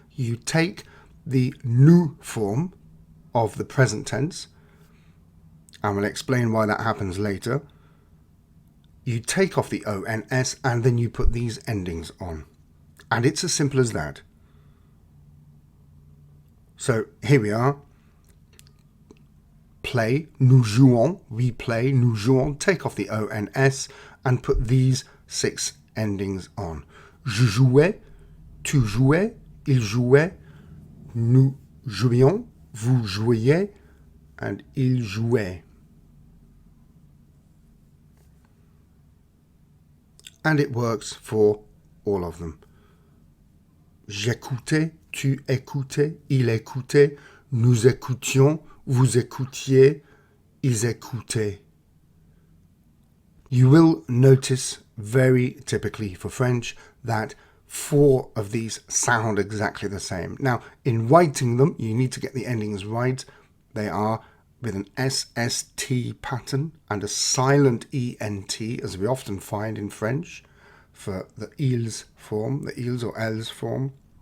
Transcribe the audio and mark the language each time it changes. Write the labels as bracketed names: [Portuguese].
[English] You take the nous form of the present tense, and we'll explain why that happens later. You take off the ONS, and then you put these endings on. And it's as simple as that. So here we are. Play, [French] nous jouons, [English] we play, [French] nous jouons. [English] Take off the ONS and put these 6 endings on. [French] Je jouais, tu jouais, il jouait, nous jouions, vous jouiez, and il jouait. [English] And it works for all of them. [French] J'écoutais, tu écoutais, il écoutait, nous écoutions, vous écoutiez, ils écoutaient. [English] You will notice very typically for French that 4 of these sound exactly the same. Now, in writing them, you need to get the endings right. They are with an SST pattern and a silent ENT, as we often find in French, for the ils form, the ils or elles form.